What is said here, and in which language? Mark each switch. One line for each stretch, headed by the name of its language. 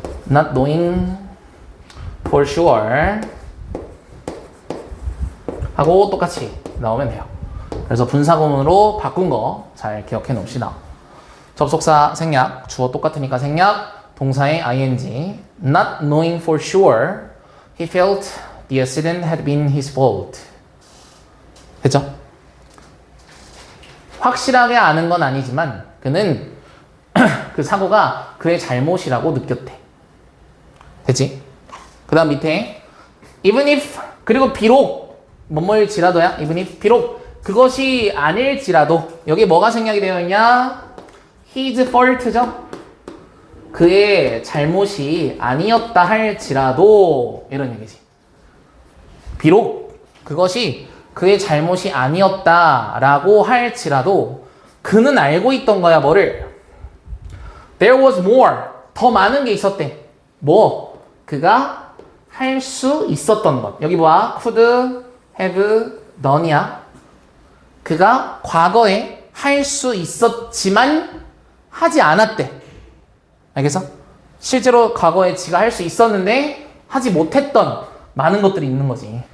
English: not knowing for sure
Korean: 하고 똑같이 나오면 돼요. 그래서 분사구문으로 바꾼 거 잘 기억해 놓읍시다. 접속사 생략, 주어 똑같으니까 생략, 동사의 ing.
English: Not knowing for sure, he felt the accident had been his fault.
Korean: 됐죠? 확실하게 아는 건 아니지만 그는 그 사고가 그의 잘못이라고 느꼈대. 됐지? 그 다음 밑에
English: even if,
Korean: 그리고 비록 뭐뭐일지라도야.
English: even if,
Korean: 비록 그것이 아닐지라도. 여기 뭐가 생략이 되어 있냐?
English: his fault
Korean: 죠? 그의 잘못이 아니었다 할지라도 이런 얘기지. 비록 그것이 그의 잘못이 아니었다라고 할지라도 그는 알고 있던 거야, 뭐를?
English: There was more.
Korean: 더 많은 게 있었대. 뭐? 그가 할 수 있었던 것. 여기 봐.
English: could have done이야.
Korean: 그가 과거에 할 수 있었지만 하지 않았대. 알겠어? 실제로 과거에 지가 할 수 있었는데 하지 못했던 많은 것들이 있는 거지.